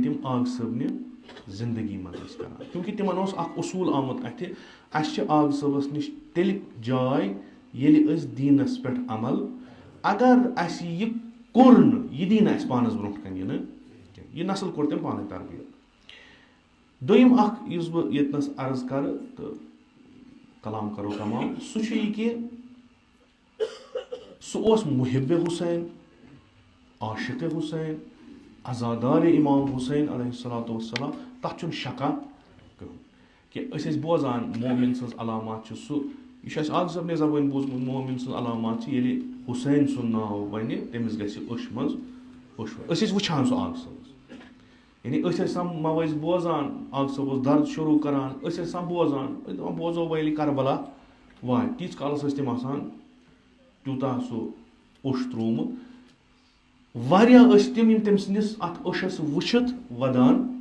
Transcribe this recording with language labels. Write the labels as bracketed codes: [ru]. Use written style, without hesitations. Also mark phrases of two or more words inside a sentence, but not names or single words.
[ks] تِم آغا صٲبنہِ زندگی منٛز ٲسۍ کران کیونکہِ تِمن اوس اکھ اصوٗل آمُت اَتھِ اَسہِ چھِ آغا صٲبس نِش تیٚلہِ جاے ییٚلہِ أسۍ دیٖنس پٮ۪ٹھ عمل اگر اَسہِ یہِ کوٚر نہٕ یہِ دی نہٕ اَسہِ پانس برونٛٹھ کَنہِ یِنہٕ کینٛہہ یہِ نسل کوٚر تٔمۍ پانے تربیت دوٚیِم اکھ یُس بہٕ ییٚتنس عرض کرٕ تہٕ کلام کرو تمام سُہ چھُ یہِ کہِ سُہ اوس محب حُسین عاشق حُسین عزادار امام حُسین [ar] علیہ الصلوۃ والسلام [ks] تتھ چھُنہٕ شکا کٕہٕنۍ کہِ أسۍ ٲسۍ بوزان مومِن سٕنٛز علامات چھِ سُہ یہِ چھُ اَسہِ آغا صٲبنہِ زبٲنۍ بوٗزمُت مومِن سٕنٛز علامات چھِ ییٚلہِ حُسین سُنٛد ناو وَنہِ تٔمِس گژھِ أچھ منٛز أسۍ ٲسۍ وٕچھان سُہ آغا صٲبس یعنی أسۍ ٲسۍ آسان مَوٲزۍ بوزان آغا صٲب اوس درد شروٗع کران أسۍ ٲسۍ آسان بوزان أسۍ دَپان بوزو وۄنۍ ییٚلہِ کربلا واتہِ تیٖتِس کالس ٲسۍ تِم آسان تیوٗتاہ سُہ اوٚش ترٛوومُت واریاہ ٲسۍ تِم یِم تٔمۍ سٕنٛدِس اَتھ اوٚشس وٕچھِتھ وَدان